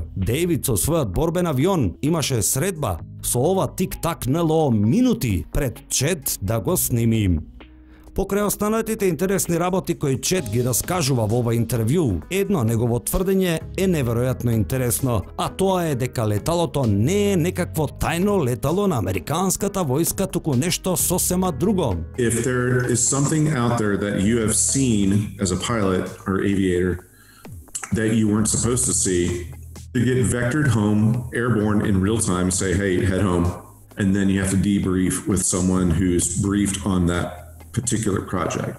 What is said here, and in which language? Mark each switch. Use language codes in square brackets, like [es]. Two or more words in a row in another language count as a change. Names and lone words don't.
[mk] Дейвид со својот борбен авион имаше средба со ова тик-так НЛО минути пред Чет да го сними. Покрај останатите интересни работи кои Чет ги раскажува во ова интервју, едно негово тврдење е неверојатно интересно, а тоа е дека леталото не е некакво тајно летало на американската војска, туку нешто сосема друго. [en] If there is something out there that you have seen as a pilot or aviator that you weren't supposed to see, to get vectored home, airborne in real time, say, hey, head home, and then you have to debrief with someone who's briefed on that particular project.